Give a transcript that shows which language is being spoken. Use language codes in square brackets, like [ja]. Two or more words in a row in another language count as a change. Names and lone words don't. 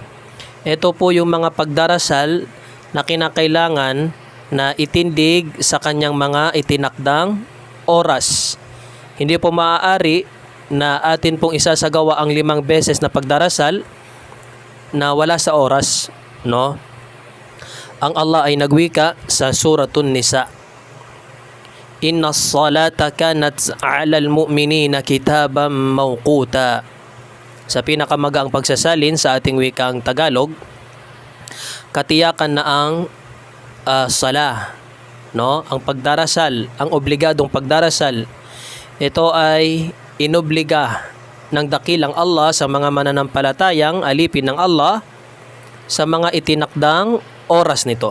[tl] Ito po yung mga pagdarasal na kinakailangan na itindig sa kanyang mga itinakdang oras. Hindi po maaari na atin pong isasagawa ang 5 beses na pagdarasal na wala sa oras, no? Ang Allah ay nagwika sa Suratun Nisa, [ar] إن الصلاة كانت على المؤمنين كتابا موقوتا. [tl] Sa pinakamagaang pagsasalin sa ating wikang Tagalog, katiyakan na ang sala, no? Ang pagdarasal, ang obligadong pagdarasal, ito ay inobliga ng dakilang Allah sa mga mananampalatayang alipin ng Allah sa mga itinakdang oras nito.